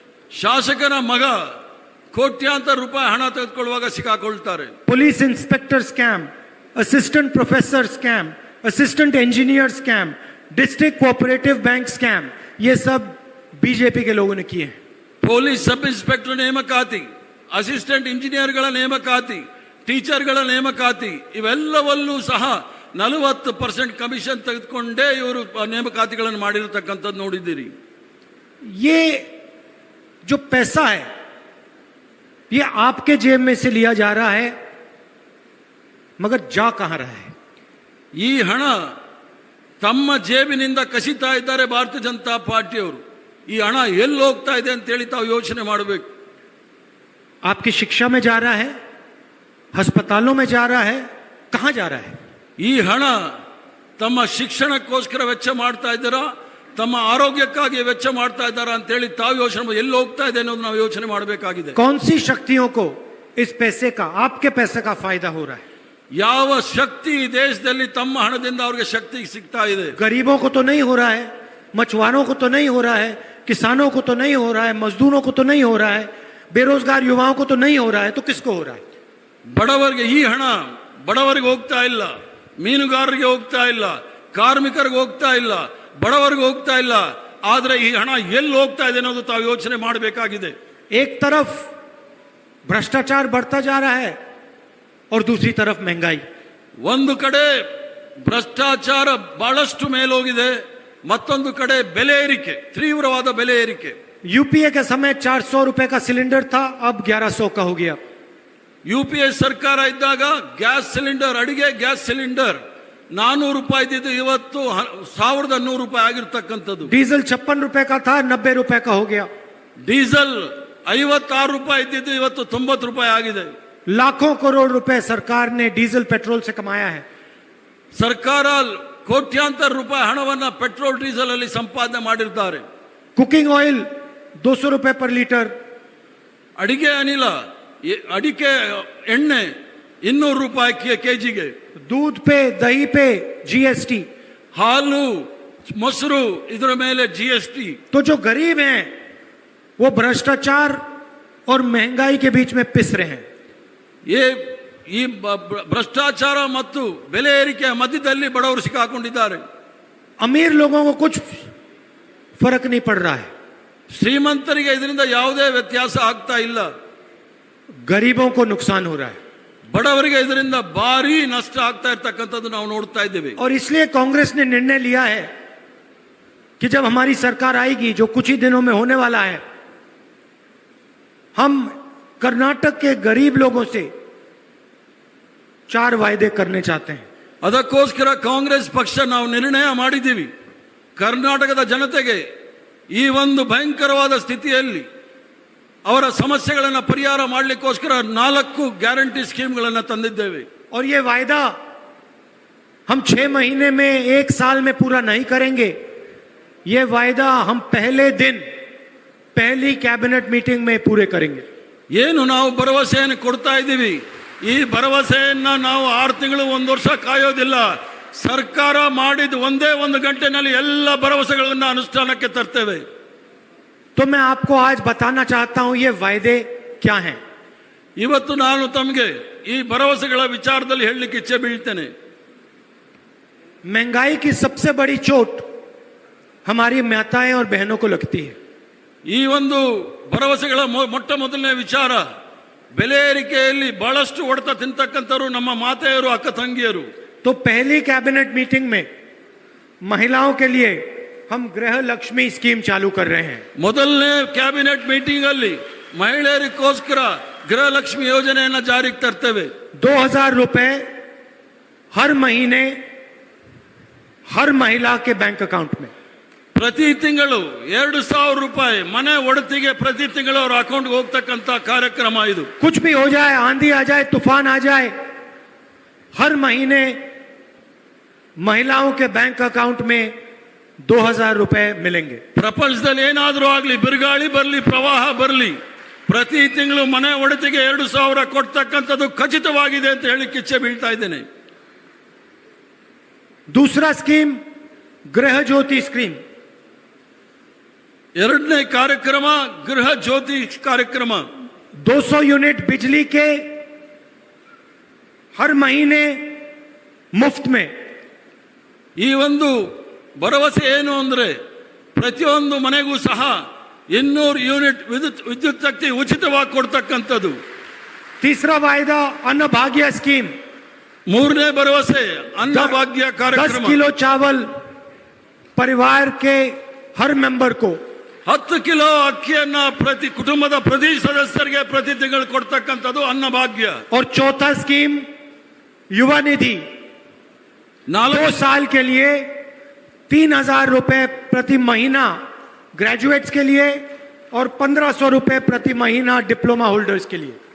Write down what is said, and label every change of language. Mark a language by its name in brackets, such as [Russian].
[Kannada] ಶಾಸಕನ ಮಗ ಕೋಟ್ಯಾಂತರ ರೂಪಾಯಿ ಹಣ ತೆಗೆದುಕೊಳ್ಳುವಾಗ ಸಿಕ್ಕಾಕೊಳ್ತಾರೆ। [Hindi] Police inspector scam, assistant professor scam, assistant engineer scam, district cooperative bank scam, ये सब बीजेपी के लोगों ने किए हैं। [Kannada] ಪೊಲೀಸ್ ಸಬ್ ಇನ್ಸ್ಪೆಕ್ಟರ್ ನೇಮಕಾತಿ, ಅಸಿಸ್ಟೆಂಟ್ ಇಂಜಿನಿಯರ್ಗಳ ನೇಮಕಾತಿ, ಟೀಚರ್ಗಳ ನೇಮಕಾತಿ, ಇವೆಲ್ಲವಲ್ಲೂ ಸಹ 40% ಕಮಿಷನ್ ತೆಗೆದುಕೊಂಡೇ ಇವರು ನೇಮಕಾತಿಗಳನ್ನು ಮಾಡಿರತಕ್ಕಂಥದ್ದು ನೋಡಿದ್ದೀರಿ। [Hindi] ये जो पैसा है ये आपके जेब में से लिया जा रहा है, मगर जा कहां रहा है? [Kannada] ಈ ಹಣ ತಮ್ಮ ಜೇಬಿನಿಂದ ಕಸಿತಾ ಇದ್ದಾರೆ ಭಾರತೀಯ ಜನತಾ ಪಾರ್ಟಿಯವರು। ಈ ಹಣ ಎಲ್ಲಿ ಹೋಗ್ತಾ ಇದೆ ಅಂತ ಹೇಳಿ ತಾವು ಯೋಚನೆ ಮಾಡಬೇಕು। [Hindi] आपकी शिक्षा में जा रहा है, अस्पतालों में जा रहा है, कहां जा रहा है? [Kannada] ಈ ಹಣ ತಮ್ಮ ಶಿಕ್ಷಣಕ್ಕೋಸ್ಕರ ವೆಚ್ಚ ಮಾಡ್ತಾ ಇದ್ದಾರಾ, ತಮ್ಮ ಆರೋಗ್ಯಕ್ಕಾಗಿ ವೆಚ್ಚ ಮಾಡ್ತಾ ಇದ್ದಾರಾ ಅಂತ ಹೇಳಿ ತಾವು ಯೋಚನೆ ಎಲ್ಲಿ ಹೋಗ್ತಾ ಇದೆ ಅನ್ನೋದು ನಾವು ಯೋಚನೆ ಮಾಡಬೇಕಾಗಿದೆ। [Hindi] कौन सी शक्तियों को इस पैसे का, आपके पैसे का फायदा हो रहा है? [Kannada] ಯಾವ ಶಕ್ತಿ ದೇಶದಲ್ಲಿ ತಮ್ಮ ಹಣದಿಂದ ಅವರಿಗೆ ಶಕ್ತಿ ಸಿಗ್ತಾ ಇದೆ? [Hindi] गरीबों को तो नहीं हो रहा है, मछुआरों को तो नहीं हो रहा है, किसानों को तो नहीं हो रहा है, मजदूरों को तो नहीं हो रहा है, बेरोजगार युवाओं को तो नहीं हो रहा है, तो किसको हो रहा है? [Kannada] ಬಡವರಿಗೆ ಈ ಹಣ ಬಡವರಿಗೆ ಹೋಗ್ತಾ ಇಲ್ಲ, ಮೀನುಗಾರರಿಗೆ ಹೋಗ್ತಾ ಇಲ್ಲ, ಕಾರ್ಮಿಕರಿಗೆ ಹೋಗ್ತಾ ಇಲ್ಲ, ಬಡವರಿಗೆ ಹೋಗ್ತಾ ಇಲ್ಲ, ಆದ್ರೆ ಈ ಹಣ ಎಲ್ಲಿ ಹೋಗ್ತಾ ಇದೆ ಅನ್ನೋದು ತಾವು ಯೋಚನೆ ಮಾಡಬೇಕಾಗಿದೆ। [Hindi] एक तरफ भ्रष्टाचार बढ़ता जा रहा है और दूसरी तरफ महंगाई। [Kannada] ಒಂದು ಕಡೆ ಭ್ರಷ್ಟಾಚಾರ ಬಹಳಷ್ಟು ಮೇಲೋಗಿದೆ, ಮತ್ತೊಂದು ಕಡೆ ಬೆಲೆ ಏರಿಕೆ, ತೀವ್ರವಾದ ಬೆಲೆ ಏರಿಕೆ। [Hindi] यूपीए के समय 400 रुपए का सिलेंडर था, अब 1100 का हो गया। [Kannada] UPA ಸರ್ಕಾರ ಇದ್ದಾಗ ಗ್ಯಾಸ್ ಸಿಲಿಂಡರ್, ಅಡಿಗೆ ಗ್ಯಾಸ್ ಸಿಲಿಂಡರ್ 400 ರೂಪಾಯಿ ಇದ್ದಿದ್ದು ಇವತ್ತು 1100 ರೂಪಾಯಿ ಆಗಿರ್ತಕ್ಕಂಥದ್ದು. [Hindi] डीजल 56 रुपए का था, 90 रुपए का हो गया. [Kannada] ಡೀಸೆಲ್ 56 ರೂಪಾಯಿ ಇದ್ದಿದ್ದು ಇವತ್ತು 90 ರೂಪಾಯಿ ಆಗಿದೆ. [Hindi] लाखों करोड़ रुपए सरकार ने डीजल पेट्रोल से कमाया है. [Kannada] ಸರ್ಕಾರ ಕೋಟ್ಯಾಂತರ ರೂಪಾಯಿ ಹಣವನ್ನ ಪೆಟ್ರೋಲ್ ಡೀಸೆಲ್ ಅಲ್ಲಿ ಸಂಪಾದನೆ ಮಾಡಿದ್ದಾರೆ. [Hindi] कुकिंग ऑयल 200 रुपए पर लीटर. [Kannada] ಅಡಿಗೆ ಅನಿಲ, ಅಡಿಕೆ ಎಣ್ಣೆ 200 ರೂಪಾಯಿ ಕೆಜಿಗೆ. [Hindi] दूध पे, दही पे जीएसटी. [Kannada] ಹಾಲು, ಮೊಸರು ಇದರ ಮೇಲೆ GST. [Hindi] तो जो गरीब हैं वो भ्रष्टाचार और महंगाई के बीच में पिस रहे हैं. [Kannada] ಈ ಭ್ರಷ್ಟಾಚಾರ ಮತ್ತು ಬೆಲೆ ಏರಿಕೆಯ ಮಧ್ಯದಲ್ಲಿ ಬಡವರು ಸಿಕ್ಕಾಕೊಂಡಿದ್ದಾರೆ. [Hindi] अमीर लोगों को कुछ फर्क नहीं पड़ रहा है. [Kannada] ಶ್ರೀಮಂತರಿಗೆ ಇದರಿಂದ ಯಾವುದೇ ವ್ಯತ್ಯಾಸ ಆಗ್ತಾ ಇಲ್ಲ. [Hindi] गरीबों को नुकसान हो रहा है. [Kannada] ಬಡವರಿಗೆ ಇದರಿಂದ ಭಾರಿ ನಷ್ಟ ಆಗ್ತಾ ಇರ್ತಕ್ಕಂಥದ್ದು ನಾವು ನೋಡ್ತಾ ಇದ್ದೇವೆ. [Hindi] और इसलिए कांग्रेस ने निर्णय लिया है कि जब हमारी सरकार आएगी, जो कुछ ही दिनों में होने वाला है, हम कर्नाटक के गरीब लोगों से 4 वायदे करने चाहते हैं. [Kannada] ಅದಕ್ಕೋಸ್ಕರ ಕಾಂಗ್ರೆಸ್ ಪಕ್ಷ ನಾವು ನಿರ್ಣಯ ಮಾಡಿದ್ದೀವಿ, ಕರ್ನಾಟಕದ ಜನತೆಗೆ ಈ ಒಂದು ಭಯಂಕರವಾದ ಸ್ಥಿತಿಯಲ್ಲಿ ಅವರ ಸಮಸ್ಯೆಗಳನ್ನು ಪರಿಹಾರ ಮಾಡಲಿಕ್ಕೋಸ್ಕರ 4 ಗ್ಯಾರಂಟಿ ಸ್ಕೀಮ್ಗಳನ್ನು ತಂದಿದ್ದೇವೆ. [Hindi] और ये वायदा हम 6 महीने में, 1 साल में पूरा नहीं करेंगे. ये वायदा हम पहले दिन, पहली कैबिनेट मीटिंग में पूरे करेंगे. [Kannada] ಏನು ನಾವು ಭರವಸೆಯನ್ನು ಕೊಡ್ತಾ ಇದ್ದೀವಿ, ಈ ಭರವಸೆಯನ್ನ ನಾವು 6 ತಿಂಗಳು 1 ವರ್ಷ ಕಾಯೋದಿಲ್ಲ. ಸರ್ಕಾರ ಮಾಡಿದ ಒಂದೇ 1 ಗಂಟೆನಲ್ಲಿ ಎಲ್ಲ ಭರವಸೆಗಳನ್ನು ಅನುಷ್ಠಾನಕ್ಕೆ ತರ್ತೇವೆ. [Hindi] तो मैं आपको आज बताना चाहता हूं ये वायदे क्या हैं. [Kannada] ಇವತ್ತು ನಾನು ತಮಗೆ ಈ ಭರವಸೆಗಳ ವಿಚಾರದಲ್ಲಿ ಹೇಳಲಿಕ್ಕೆ ಇಚ್ಛೆ ಬೀಳ್ತೇನೆ. [Hindi] महंगाई की सबसे बड़ी चोट हमारी माताएं और बहनों को लगती है. [Kannada] ಈ ಒಂದು ಭರವಸೆಗಳ ಮೊಟ್ಟ ಮೊದಲನೇ ವಿಚಾರ, ಬೆಲೆ ಏರಿಕೆಯಲ್ಲಿ ಬಹಳಷ್ಟು ಹೊಡೆತ ತಿಂತಕ್ಕಂಥವರು ನಮ್ಮ ಮಾತೆಯರು, ಅಕ್ಕ ತಂಗಿಯರು. [Hindi] तो पहली कैबिनेट मीटिंग में महिलाओं के लिए हम गृह लक्ष्मी स्कीम चालू कर रहे हैं. [Kannada] ಮೊದಲನೇ ಕ್ಯಾಬಿನೆಟ್ ಮೀಟಿಂಗ್ ಅಲ್ಲಿ ಮಹಿಳೆಯರಿಗೋಸ್ಕರ ಗೃಹ ಲಕ್ಷ್ಮಿ ಯೋಜನೆಯನ್ನು ಜಾರಿಗೆ ತರ್ತೇವೆ. [Hindi] 2000 रुपए हर महीने हर महिला के बैंक अकाउंट में. [Kannada] ಪ್ರತಿ ತಿಂಗಳು 2000 ರೂಪಾಯಿ ಮನೆ ಒಡತಿಗೆ ಪ್ರತಿ ತಿಂಗಳು ಅವರ ಅಕೌಂಟ್ಗೆ ಹೋಗ್ತಕ್ಕಂಥ ಕಾರ್ಯಕ್ರಮ ಇದು. [Hindi] कुछ भी हो जाए, आंधी आ जाए, तूफान आ जाए, हर महीने महिलाओं के बैंक अकाउंट में 2000 रुपए मिलेंगे. [Kannada] ಪ್ರಪಂಚದಲ್ಲಿ ಏನಾದರೂ ಆಗಲಿ, ಬಿರುಗಾಳಿ ಬರಲಿ, ಪ್ರವಾಹ ಬರಲಿ, ಪ್ರತಿ ತಿಂಗಳು ಮನೆ ಒಡತಿಗೆ 2000 ಕೊಡ್ತಕ್ಕಂಥದ್ದು ಖಚಿತವಾಗಿದೆ ಅಂತ ಹೇಳಿಕ್ಕೆ ಇಚ್ಛೆ ಬೀಳ್ತಾ ಇದ್ದೇನೆ. [Hindi] दूसरा स्कीम गृह ज्योति स्कीम. [Kannada] ಎರಡನೇ ಕಾರ್ಯಕ್ರಮ ಗೃಹ ಜ್ಯೋತಿ ಕಾರ್ಯಕ್ರಮ. [Hindi] 200 यूनिट बिजली के हर महीने मुफ्त में. [Kannada] ಈ ಒಂದು ಭರವಸೆ ಏನು ಅಂದ್ರೆ ಪ್ರತಿಯೊಂದು ಮನೆಗೂ ಸಹ 200 ಯೂನಿಟ್ ವಿದ್ಯುತ್ ಶಕ್ತಿ ಉಚಿತವಾಗಿ ಕೊಡ್ತಕ್ಕಂಥದ್ದು. [Hindi] तीसरा वायदा अन्न भाग्य स्कीम. [Kannada] ಮೂರನೇ ಭರವಸೆ ಅನ್ನ ಭಾಗ್ಯ ಕಾರ್ಯಕ್ರಮ. [Hindi] 10 किलो चावल परिवार के हर मेंबर को, [Kannada] 10 ಕಿಲೋ ಅಕ್ಕಿಯನ್ನ ಪ್ರತಿ ಕುಟುಂಬದ ಪ್ರತಿ ಸದಸ್ಯರಿಗೆ ಪ್ರತಿ ತಿಂಗಳು ಕೊಡ್ತಕ್ಕಂಥದ್ದು ಅನ್ನ ಭಾಗ್ಯ. [Hindi] और चौथा स्कीम युवा निधि. 2 साल के लिए 3000 रुपए प्रति महीना ग्रेजुएट्स के लिए और 1500 रुपए प्रति महीना डिप्लोमा होल्डर्स के लिए.